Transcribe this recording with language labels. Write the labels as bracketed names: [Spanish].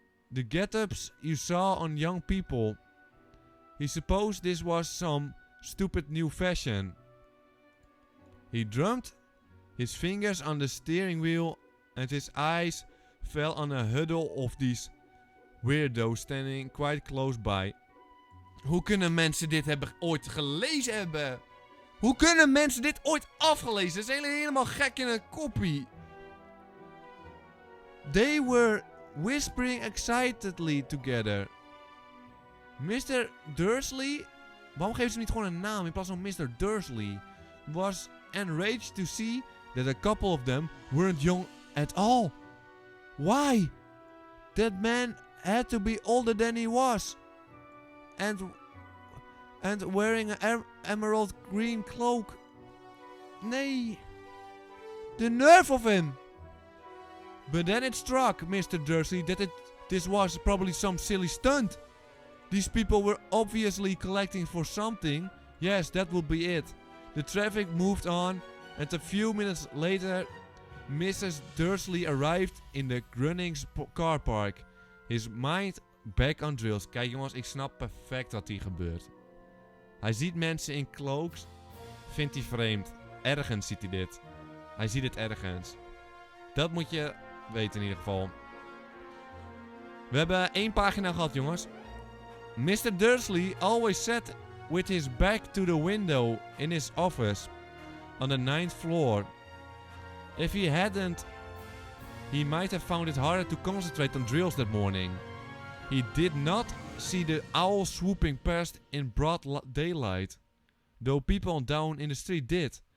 [English] The get-ups you saw on young people. He supposed this was some stupid new fashion. He drummed his fingers on the steering wheel and his eyes fell on a huddle of these weirdos standing quite close by. [Dutch] Hoe kunnen mensen dit ooit gelezen hebben? Hoe kunnen mensen dit ooit afgelezen? Ze zijn helemaal gek in een koppie. [English] They were whispering excitedly together. Mr. Dursley... [Dutch] Waarom geven ze niet gewoon een naam in plaats van Mr. Dursley? [English] Was enraged to see that a couple of them weren't young at all. Why? That man had to be older than he was. And wearing an emerald green cloak. [Dutch] Nee. [English] The nerve of him. But then it struck Mr. Dursley that this was probably some silly stunt. These people were obviously collecting for something. Yes, that would be it. The traffic moved on, and a few minutes later, Mrs. Dursley arrived in the Grunnings car park. His mind back on drills. [Dutch] Kijk jongens, ik snap perfect wat hier gebeurt. Hij ziet mensen in cloaks. Vindt hij vreemd. Ergens ziet hij dit. Hij ziet het ergens. Dat moet je weten in ieder geval. We hebben 1 pagina gehad jongens. Mr. [English] Dursley always sat with his back to the window in his office on the 9th floor. If he hadn't, he might have found it harder to concentrate on drills that morning. He did not see the owl swooping past in broad daylight, though people down in the street did.